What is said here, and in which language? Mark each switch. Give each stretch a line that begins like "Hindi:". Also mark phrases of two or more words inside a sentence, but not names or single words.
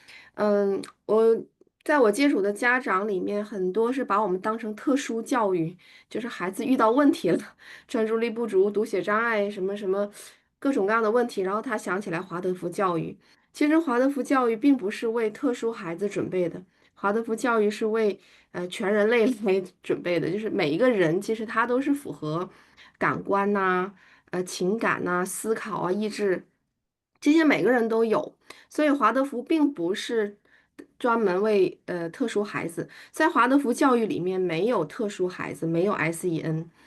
Chinese: 在我接觸的家長裡面，很多是把我們當成特殊教育，就是孩子遇到問題了，專注力不足、讀寫障礙什麼什麼各種各樣的問題，然後他想起來華德福教育。其實華德福教育並不是為特殊孩子準備的，華德福教育是為全人類來準備的，就是每一個人其實他都是符合感官呐、情感呐、思考啊、意志，這些每個人都有。所以華德福並不是專門為特殊孩子，在華德福教育裡面沒有特殊孩子，沒有 SEN。